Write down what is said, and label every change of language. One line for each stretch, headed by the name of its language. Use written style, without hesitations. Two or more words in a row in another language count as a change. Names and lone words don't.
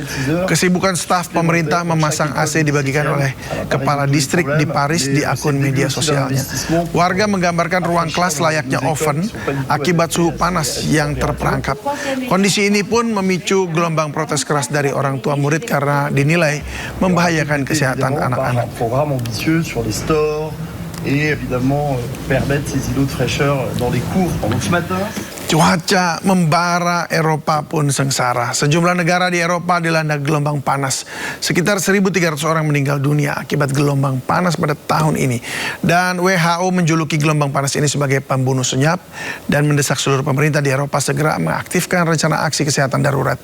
Indonesian: Kesibukan staf pemerintah memasang AC dibagikan oleh kepala distrik di Paris di akun media sosialnya. Warga menggambarkan ruang kelas layaknya oven akibat suhu panas yang terperangkap. Kondisi ini pun memicu gelombang protes keras dari orang tua murid karena dinilai membahayakan kesehatan anak-anak.
French: Sur les stores et évidemment permettre ces îlots de fraîcheur dans les cours. Donc ce matin,
Indonesian: Cuaca membara Eropa pun sengsara. Sejumlah negara di Eropa dilanda gelombang panas. Sekitar 1.300 orang meninggal dunia akibat gelombang panas pada tahun ini. Dan WHO menjuluki gelombang panas ini sebagai pembunuh senyap dan mendesak seluruh pemerintah di Eropa segera mengaktifkan rencana aksi kesehatan darurat.